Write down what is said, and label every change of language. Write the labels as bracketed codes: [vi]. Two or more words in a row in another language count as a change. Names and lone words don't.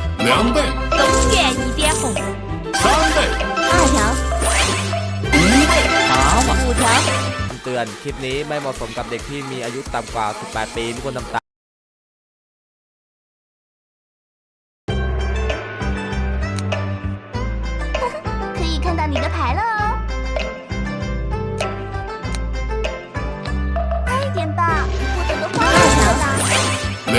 [zh] 2 倍，东源一点红 3倍， 2条 5倍， 5条 [th] เตือนคลิปนี้ไม่เหมาะสมกับเด็กที่มีอายุต่ำกว่า 18 ปีไม่ควรทำตาม [zh] 可以看到你的牌了哦。快点吧，我等的花了。